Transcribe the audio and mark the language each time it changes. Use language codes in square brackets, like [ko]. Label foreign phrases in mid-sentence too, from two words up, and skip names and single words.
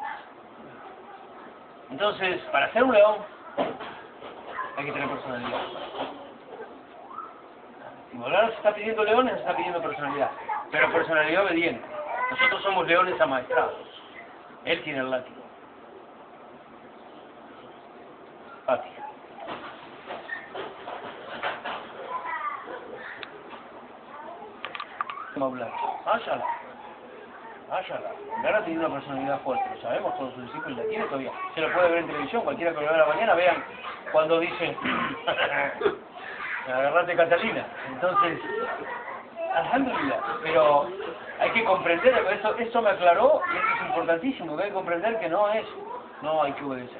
[es] Entonces, para ser un león, hay que tener personalidad. Si Maulana se está pidiendo leones, se está pidiendo personalidad, pero personalidad obediente. Nosotros somos leones amaestrados. Él tiene el látigo. Fátima. Maulana. Mashallah. Mashallah. Ahora tiene una personalidad fuerte, lo sabemos, todos sus discípulos la tienen todavía. Se lo puede ver en televisión, cualquiera que lo vea a la mañana, vean cuando dice agarrate Catalina. Entonces, alhamdulillah, pero hay que comprender, eso me aclaró y esto es importantísimo, que hay que comprender que no hay que obedecer.